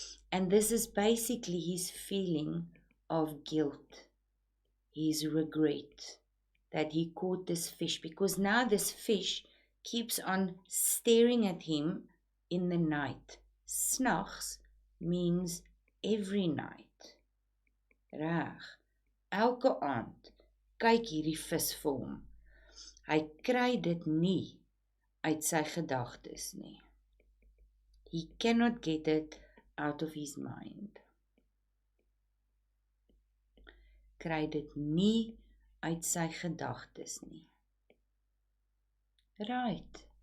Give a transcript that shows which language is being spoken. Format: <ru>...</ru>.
<en>And this is basically his feeling of guilt, his regret that he caught this fish, because now this fish keeps on staring at him in the night. Snags means every night.</en> <af>Reg, elke aand kyk hierdie vis vir hom. Hy kry dit nie uit sy gedagtes nie.</af> <en>He cannot get it out of his mind.</en> <af>Kry dit nie uit sy gedagtes nie. Right.</af>